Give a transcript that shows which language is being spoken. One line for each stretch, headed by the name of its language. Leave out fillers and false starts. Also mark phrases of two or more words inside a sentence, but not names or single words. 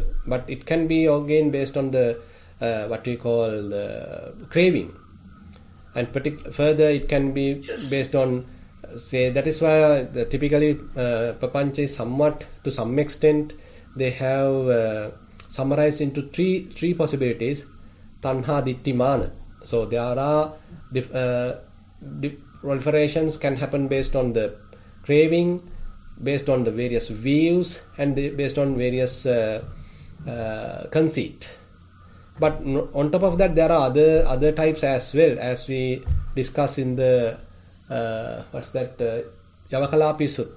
English: But it can be again based on the what we call the craving. And further it can be based on, say, that is why typically prapancha is somewhat, to some extent, they have summarized into three possibilities:
Pali: tanha, ditti, mana.
English: So there are proliferations can happen based on the craving, based on the various views, and based on various conceit. But on top of that, there are other types as well, as we discuss in the Yavakalapi Sutta.